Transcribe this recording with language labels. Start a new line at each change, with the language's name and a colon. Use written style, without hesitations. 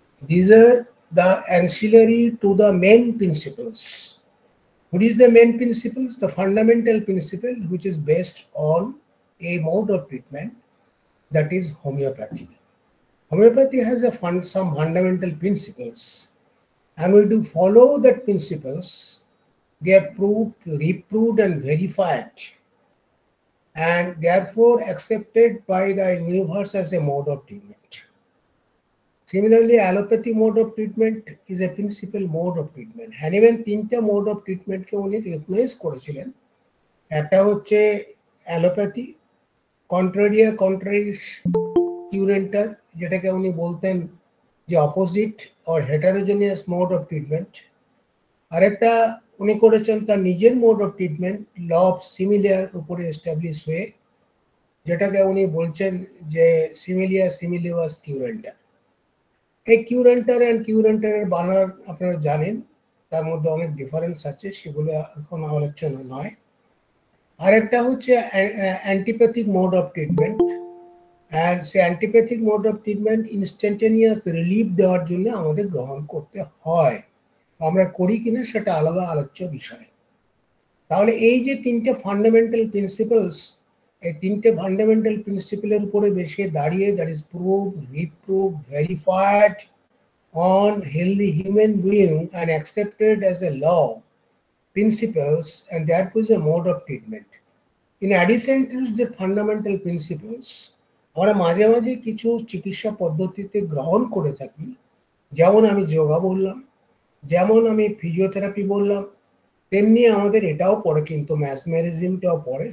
English: These are the ancillary to the main principles. What is the main principles? The fundamental principle which is based on a mode of treatment, that is homeopathy. Homeopathy has some fundamental principles, and we do follow that principles. They are proved, reproved and verified, and therefore accepted by the universe as a mode of treatment. Similarly, allopathy mode of treatment is a principal mode of treatment.
Bangla: Hahnemann তিনটা mode of ট্রিটমেন্টকে উনি recognise করেছিলেন। একটা হচ্ছে allopathy, কন্ট্রারিস কিউরেন্টার, যেটাকে উনি বলতেন যে opposite or heterogeneous mode of treatment. আরেকটা উনি করেছেন তার নিজের mode of treatment, law of similar উপরে এস্টাবলিশ হয়ে, যেটাকে উনি বলছেন যে সিমিলিয়াস কিউরেন্টার। এই কিউরেন্টার অ্যান্ড কিউরেন্টারের বানার আপনারা জানেন, তার মধ্যে অনেক ডিফারেন্স আছে, সেগুলো এখন আলোচনা নয়। আরেকটা হচ্ছে অ্যান্টিপ্যাথিক mode of treatment, and say অ্যান্টিপ্যাথিক mode of treatment instantaneous relief দেওয়ার জন্য আমাদের গ্রহণ করতে হয়। আমরা করি কিনা সেটা আলাদা আলোচ্য বিষয়। তাহলে এই যে তিনটে ফান্ডামেন্টাল প্রিন্সিপালস, এই তিনটে ফান্ডামেন্টাল প্রিন্সিপালের উপরে বেশি দাঁড়িয়ে,
English: That is prove, reprove, verified on healthy human being and accepted as a law principles, and that was a mode of treatment. In addition to the fundamental principles,
Bangla: আমরা মাঝে মাঝে কিছু চিকিৎসা পদ্ধতিতে গ্রহণ করে থাকি, যেমন আমি যোগা বললাম, যেমন আমি ফিজিওথেরাপি বললাম, তেমনি আমাদের এটাও পড়ে, কিন্তু ম্যাসমেরিজমটাও পড়ে।